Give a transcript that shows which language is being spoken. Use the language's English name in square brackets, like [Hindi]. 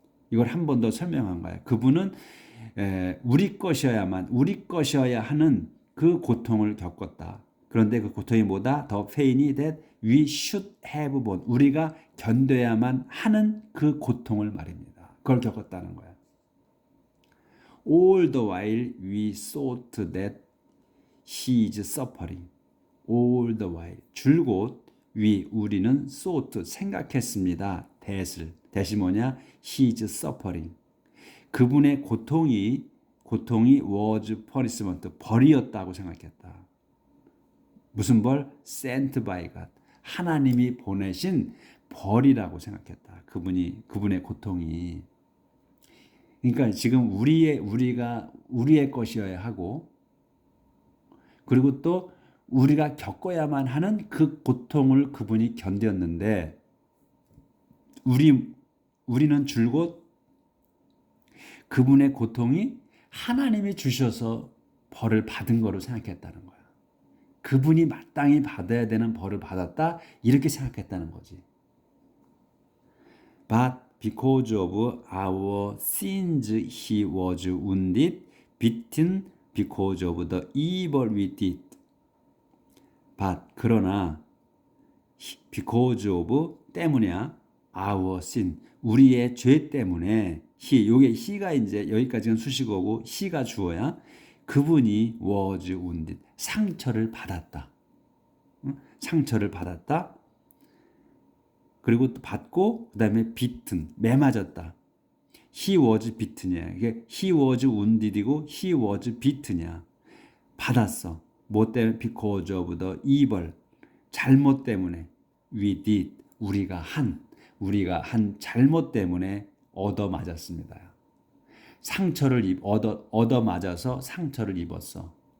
[Korean] 이걸 한 번 더 설명한 거야. 그분은 우리 것이어야 하는 그 고통을 겪었다. 그런데 그 고통이 뭐다? [English] The pain that we should have borne. [Korean] 우리가 견뎌야만 하는 그 고통을 말입니다. 그걸 겪었다는 거야. [English] All the while we thought that he is suffering. All the while. [Korean] 줄곧 우리는 thought 생각했습니다. [English] that이 뭐냐? He is suffering. [Korean] 그분의 고통이 [English] was punishment, [Korean] 벌이었다고 생각했다. 무슨 벌? [English] sent by God. [Korean] 하나님이 보내신 벌이라고 생각했다. 그분의 고통이. 그러니까 지금 우리의 것이어야 하고, 그리고 또 우리가 겪어야만 하는 그 고통을 그분이 견뎠는데, 우리는 줄곧 그분의 고통이 하나님이 주셔서 벌을 받은 거로 생각했다는 거야. 그분이 마땅히 받아야 되는 벌을 받았다 이렇게 생각했다는 거지. [English] But because of our sins he was wounded, beaten because of the evil we did. But [Korean] 그러나 [English] because of 때문이야. our sin [Korean] 우리의 죄 때문에 he가 이제 여기까지는 수식어고 he가 주어야. 그분이 [English] was wounded [Korean] 상처를 받았다. 상처를 받았다. 그리고 또 받고 그다음에 beaten 매맞았다. [English] He was beaten이야. [Korean] 이게 [English] he was wounded이고 he was beaten이야. [Korean] 받았어. 뭐 때문에? [English] Because of the evil [Korean] 잘못 때문에 we did 우리가 한 잘못 때문에 얻어 맞았습니다. 상처를 얻어 맞아서 상처를 입었어.